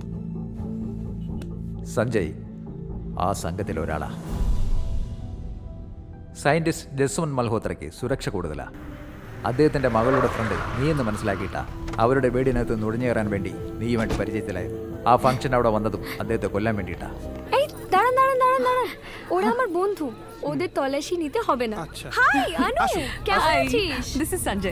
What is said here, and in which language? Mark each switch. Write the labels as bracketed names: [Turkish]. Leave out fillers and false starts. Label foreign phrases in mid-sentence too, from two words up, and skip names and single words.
[Malayalam] സഞ്ജയ് ആ സംഘത്തിൽ ഒരാളാണ്. സയൻറ്റിസ്റ്റ് ജസ്വന്ത് മൽഹോത്രയ്ക്ക് സുരക്ഷ കൂടുതലാണ്. അദ്ദേഹത്തിൻ്റെ മകളുടെ ഫ്രണ്ട് നീയെന്ന് മനസ്സിലാക്കിയിട്ടാ അവരുടെ വീടിനകത്ത് നുഴഞ്ഞു വേണ്ടി നീയുമായിട്ട് പരിചയത്തിലായത്. ആ ഫംഗ്ഷൻ അവിടെ വന്നതും അദ്ദേഹത്തെ കൊല്ലാൻ വേണ്ടിയിട്ടാ. [Bangla] এই দাঁড়ান দাঁড়ান দাঁড়ান দাঁড়ান, ওরা আমার বন্ধু, ওদের তল্লাশি নিতে হবে না। হাই আনু, কেমন আছিস? [English] this is সঞ্জয়।